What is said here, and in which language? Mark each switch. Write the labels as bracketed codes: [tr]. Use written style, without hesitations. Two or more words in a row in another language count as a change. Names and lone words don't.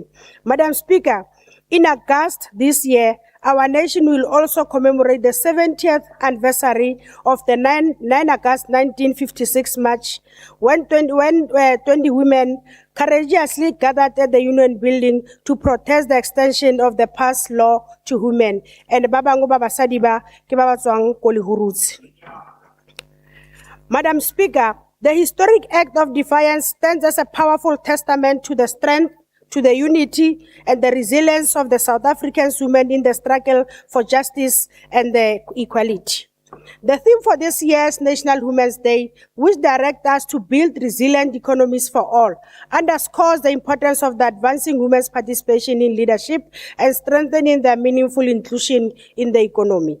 [en] Madam Speaker, in August this year, our nation will also commemorate the 70th anniversary of the 9 August 1956 march, when 20 women courageously gathered at the Union Building to protest the extension of the past law to women. [tn] And babango babasadi ba ke ba ba tswang ko Lehurutse. [en] Madam Speaker, the historic act of defiance stands as a powerful testament to the strength, to the unity and the resilience of the South African women in the struggle for justice and the equality. The theme for this year's National Women's Day, which directs us to build resilient economies for all, underscores the importance of the advancing women's participation in leadership and strengthening their meaningful inclusion in the economy.